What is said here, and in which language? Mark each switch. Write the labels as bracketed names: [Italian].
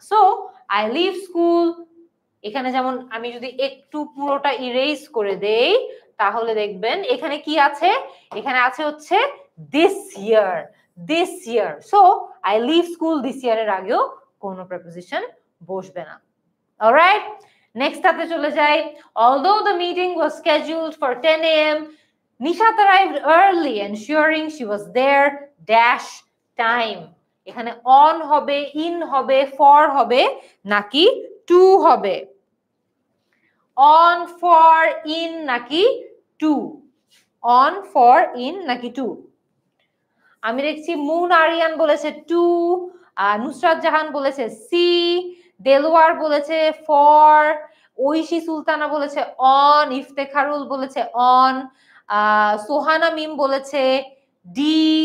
[English] so I live school, [Bangla] এখানে যেমন আমি যদি একটু পুরোটা ইরেজ করে দেই তাহলে দেখবেন এখানে কি আছে, এখানে আছে হচ্ছে this year, this year. So I live school this ইয়ারের আগেও কোনো প্রেপোজিশন বসবে না। অলরাইট, নেক্সট টাতে চলে যাই। [English] Although the meeting was scheduled for 10 a.m., Nishat arrived early, ensuring she was there dash time. [Bangla] এখানে on হবে, in হবে, for হবে নাকি to হবে? [English] On, for, in [Bangla] নাকি [English] to? On, for, in নাকি to? [Bangla] আমি দেখছি মুন আরিয়ান বলেছে টু, নুসরাত জাহান বলেছে সি, দেলোয়ার বলেছে ফর, ঐশী সুলতানা বলেছে অন, ইফতেখারুল বলেছে অন, সোহানা মিম বলেছে ডি।